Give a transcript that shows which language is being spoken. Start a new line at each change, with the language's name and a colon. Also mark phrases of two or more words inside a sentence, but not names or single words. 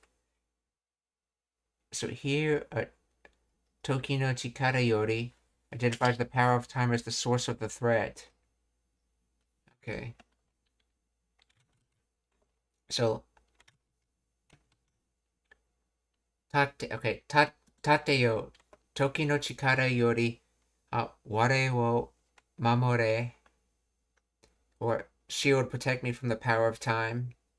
English: So here,
Japanese: 時の力より
English: identifies the power of time as the source of the threat. Okay. So,
Japanese: 盾よ、時の力より, 我を守れ,
English: or shield, protect me from the power of time.